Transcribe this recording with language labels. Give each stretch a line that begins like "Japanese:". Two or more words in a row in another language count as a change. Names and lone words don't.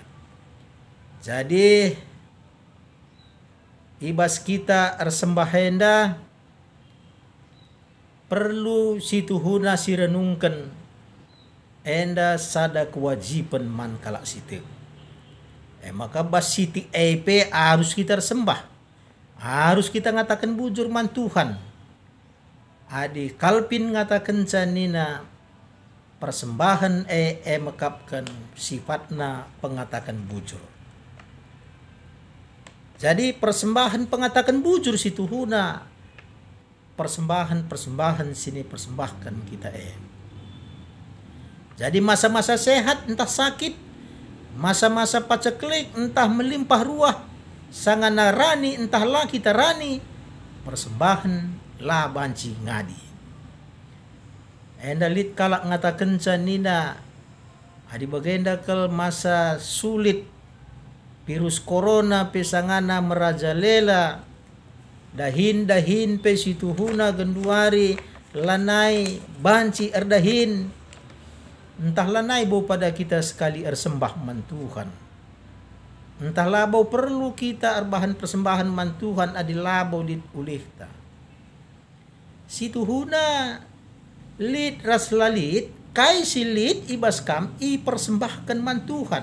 Batak Karo: Jadi ibas kita ersembah enda perlu situhuna si renungkan enda sada kewajiban man kala sitek. Maka bas siti EP harus kita sembah. Harus kita ngatakan bujur man Tuhan. Adi kalpin ngatakan canina persembahan mekapkan sifatna pengatakan bujur. Jadi persembahan pengatakan bujur situhuna persembahan sini persembahkan kita Jadi masa-masa sehat entah sakit, masa-masa paceklik entah melimpah ruah, sangana rani entah lah kita rani, persembahan lah banci ngadi. Enda lit kalak ngatakan canina adi bagenda kel masa sulit virus corona pesangana merajalela dahin pe situhuna genduari lanai banci erdahin entah lanai bau pada kita sekali ersembah man Tuhan. Entah labau perlu kita erbahan persembahan man Tuhan adi labau dit ulihta. Situhuna lit ras lalit kai silit ibas kam i persembahkan man Tuhan.